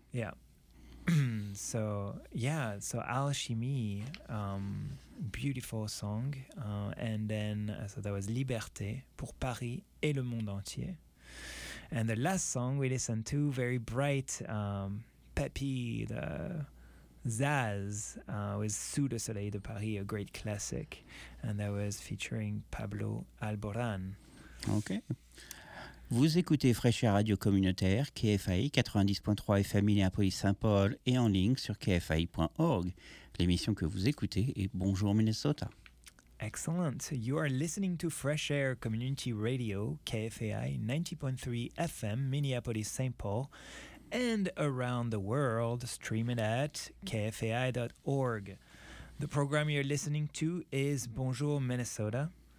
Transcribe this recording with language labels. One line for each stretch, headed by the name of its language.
English: Yeah. So Alchimie, beautiful song, and then that was Liberté pour Paris et le monde entier. And the last song we listened to, very bright, peppy, the Zaz, was Sous le Soleil de Paris, a great classic, and that was featuring Pablo Alborán. Okay.
French: Vous écoutez Fraîche Air Radio Communautaire, KFAI 90.3 FM Minneapolis-Saint-Paul et en ligne sur kfai.org. L'émission que vous écoutez est Bonjour Minnesota. Excellent.
English: You are listening to Fresh Air Community Radio, KFAI 90.3 FM, Minneapolis, St. Paul, and around the world, streaming at kfai.org. The program you're listening to is Bonjour Minnesota.